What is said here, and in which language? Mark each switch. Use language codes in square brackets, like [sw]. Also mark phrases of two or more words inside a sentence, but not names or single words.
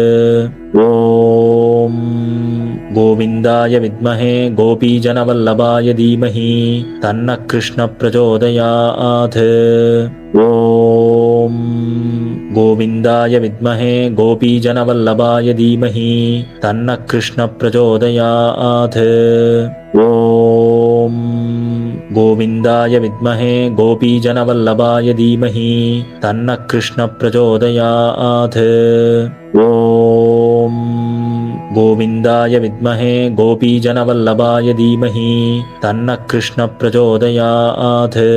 [sa] ॐ गोविन्दाय विद्महे गोपीजनवल्लभाय धीमहि तन्न कृष्ण प्रचोदयात्. ॐ गोविन्दाय विद्महे गोपीजनवल्लभाय धीमहि तन्न कृष्ण प्रचोदयात्. ஓம் गोविन्दाय विद्महे गोपीजनवल्लभाय धीमहि तन्नः कृष्णः प्रचोदयात्। ॐ गोविन्दाय विद्महे गोपीजनवल्लभाय धीमहि तन्नः कृष्णः प्रचोदयात्।